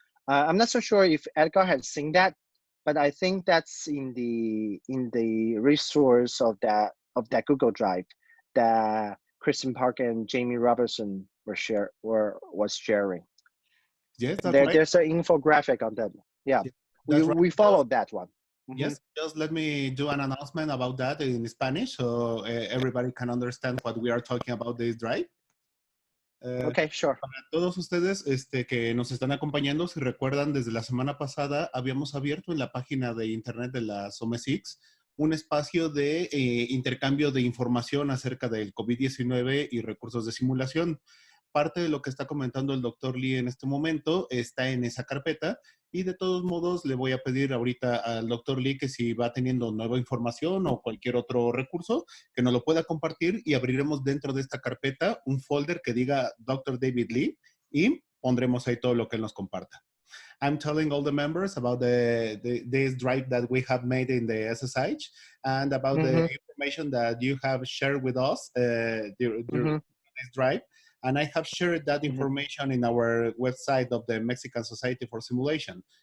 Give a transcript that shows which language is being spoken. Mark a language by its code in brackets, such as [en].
[en] I'm not so sure if Edgar has seen that, but I think that's in the resource of that Google Drive that Kristen Park and Jamie Robertson was sharing. Yes, that's right. There's an infographic on that. Yeah, that's right. We followed that one. Yes, just let me do an announcement about that in Spanish so everybody can understand what we are talking about this drive. Okay, sure. [es] Para todos ustedes que nos están acompañando, si recuerdan, desde la semana pasada habíamos abierto en la página de internet de la SOMESIX un espacio de intercambio de información acerca del COVID-19 y recursos de simulación. Parte de lo que está comentando el doctor Lee en este momento está en esa carpeta y de todos modos le voy a pedir ahorita al doctor Lee que si va teniendo nueva información o cualquier otro recurso, que nos lo pueda compartir y abriremos dentro de esta carpeta un folder que diga Dr. David Lee y pondremos ahí todo lo que él nos comparta. [en] I'm telling all the members about this drive that we have made in the SSH and about the information that you have shared with us during this drive. And I have shared that information in our website of the Mexican Society for Simulation.